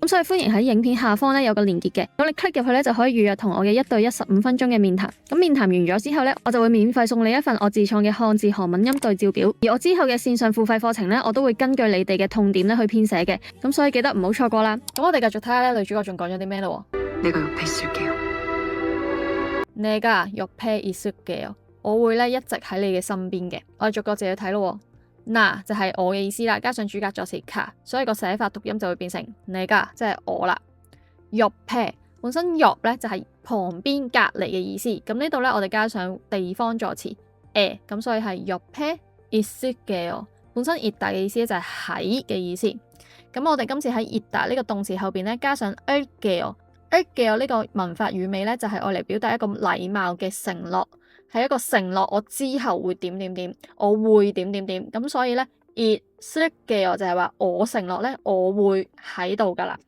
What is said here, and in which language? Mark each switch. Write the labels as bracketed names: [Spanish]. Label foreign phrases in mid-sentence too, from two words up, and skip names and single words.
[Cantonese] 咁所以歡迎喺影片下方咧有個連結嘅，咁你 click 入去咧就可以預約同我嘅1對1 15分鐘嘅面談。咁面談完咗之後咧，我就會免費送你一份我自創嘅漢字韓文音對照表。而我之後嘅線上付費課程咧，我都會根據你哋嘅痛點咧去編寫嘅。咁所以記得唔好錯過啦。咁我哋繼續睇下咧女主角仲講咗啲咩咯。 [Korean] 내가 옆에 있을게요。 [Cantonese] 我會咧一直喺你嘅身邊嘅。我哋逐個字去睇咯。嗱就係我嘅意思啦，加上主格助詞卡，所以個寫法讀音就會變成내가，即係我啦。옆에 本身옆咧就係旁邊隔離嘅意思。咁呢度咧我哋加上地方助詞咁所以係 [Korean] 옆에 있을게요。 [Cantonese] 本身있다嘅意思咧就係喺嘅意思。咁我哋今次喺있다呢個動詞後邊咧加上을게요呢個文法語尾咧就係愛嚟表達一個禮貌嘅承諾，係一個承諾我之後會點點點，我會點點點。咁所以咧있을게요就係話我承諾咧我會喺度噶啦。